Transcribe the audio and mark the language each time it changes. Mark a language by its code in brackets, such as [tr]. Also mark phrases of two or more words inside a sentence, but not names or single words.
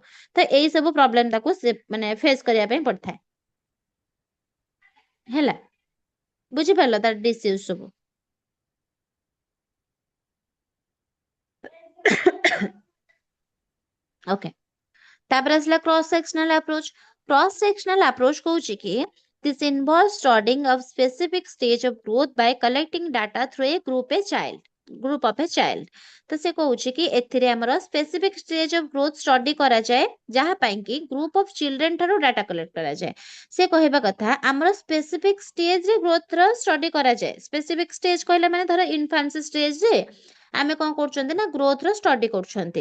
[or] ତ ଏଇ ସବୁ ପ୍ରୋବ୍ଲେମ ତାକୁ ମାନେ ଫେସ୍ କରିବା ପାଇଁ ପଡିଥାଏ ହେଲା। ବୁଝିପାରିଲ ତାର ଡିସ୍ୟୁଜ ସବୁ। ଓକେ, ତାପରେ ଆସିଲା [en] cross sectional approach. cross sectional approach [or] କହୁଛି କି [en] this involves studying of specific stage of growth by collecting data through a group of a child। [or] ତ ସେ କହୁଛି କି ଏଥିରେ ଆମର [en] specific stage of growth study [or] କରାଯାଏ, ଯାହା ପାଇଁ କି [en] group of children [or] ଠାରୁ [en] data collect [or] କରାଯାଏ। ସେ କହିବା କଥା ଆମର [en] specific stage growth study [or] କରାଯାଏ। [en] specific stage [or] କହିଲା ମାନେ ଧର [en] infancy stage [or] ଆମେ କଣ କରୁଛନ୍ତି ନା [en] growth study [or] କରୁଛନ୍ତି।